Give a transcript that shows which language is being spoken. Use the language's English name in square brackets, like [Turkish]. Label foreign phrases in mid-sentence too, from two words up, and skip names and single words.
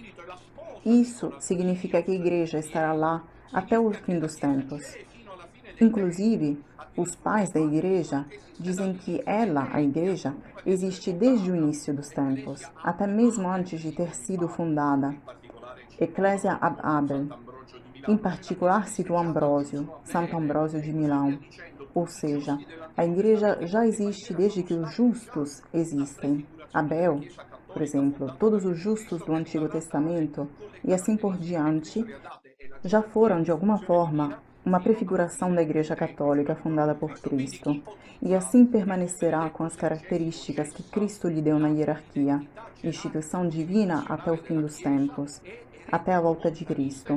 [Portuguese] Isso significa que a igreja estará lá até o fim dos tempos. Inclusive, os pais da igreja dizem que ela, a igreja, existe desde o início dos tempos, até mesmo antes de ter sido fundada. [Latin] Ecclesia ab Abel. [Portuguese] Em particular, cito Ambrósio, Santo Ambrósio de Milão. Ou seja, a igreja já existe desde que os justos existem. Abel, por exemplo, todos os justos do Antigo Testamento e assim por diante, já foram, de alguma forma, uma prefiguração da Igreja Católica fundada por Cristo, e assim permanecerá com as características que Cristo lhe deu na hierarquia, instituição divina até o fim dos tempos, até a volta de Cristo.